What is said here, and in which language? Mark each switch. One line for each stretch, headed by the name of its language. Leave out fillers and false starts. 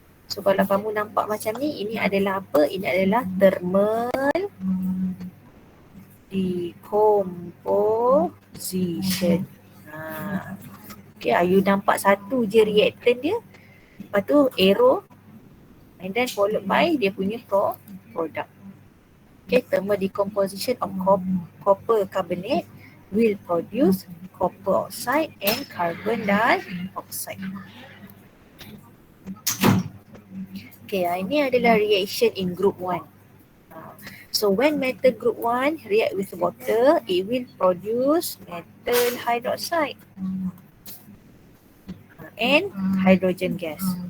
Malay: So kalau kamu nampak macam ni, ini adalah apa? Ini adalah thermal decomposition. Okay, you nampak satu je reactant dia. Lepas tu
English: arrow and then followed by
Malay: dia punya
English: product. Okay, thermal decomposition of copper carbonate will produce copper oxide and carbon dioxide.
Malay: Okay, ini adalah
English: reaction in group 1. So when metal group 1 react with water, it will produce metal hydroxide and hydrogen gas.